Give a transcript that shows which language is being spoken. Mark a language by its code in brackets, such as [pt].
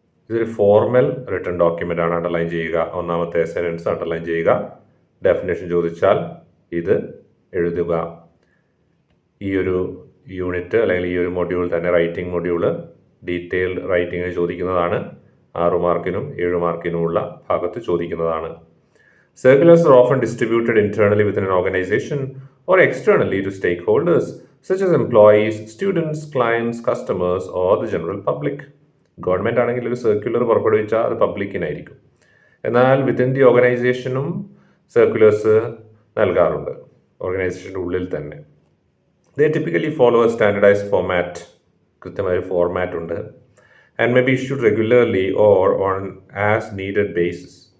[ml] ഇതൊരു formal written document ആണ്. Underline ചെയ്യുക. ഒന്നാമത്തെ സെന്റൻസ് അണ്ടർലൈൻ ചെയ്യുക. ഡെഫിനേഷൻ ചോദിച്ചാൽ ഇത് എഴുതുക. ഈ ഒരു യൂണിറ്റ് അല്ലെങ്കിൽ ഈ ഒരു മൊഡ്യൂൾ തന്നെ, റൈറ്റിംഗ് മൊഡ്യൂള്, ഡീറ്റെയിൽഡ് റൈറ്റിംഗ് ചോദിക്കുന്നതാണ്. 6 മാർക്കിനും 7 മാർക്കിനുമുള്ള ഭാഗത്ത് ചോദിക്കുന്നതാണ്. [en] Circulars are often distributed internally within an organization or externally to stakeholders such as employees, students, clients, customers or the general public. [ml] Government ആണെങ്കിൽ ഒരു സർക്കുലർ പുറപ്പെടുവിച്ചാൽ അത് പബ്ലിക്കിനായിരിക്കും. എന്നാൽ വിത്തിൻ ദി ഓർഗനൈസേഷനും circulars നൽകാറുണ്ട്, ഓർഗനൈസേഷൻ്റെ ഉള്ളിൽ തന്നെ. [en] They typically follow a standardised format. [ml] കൃത്യമായ ഒരു ഫോർമാറ്റ് ഉണ്ട്. [en] And may be issued regularly or on as needed basis.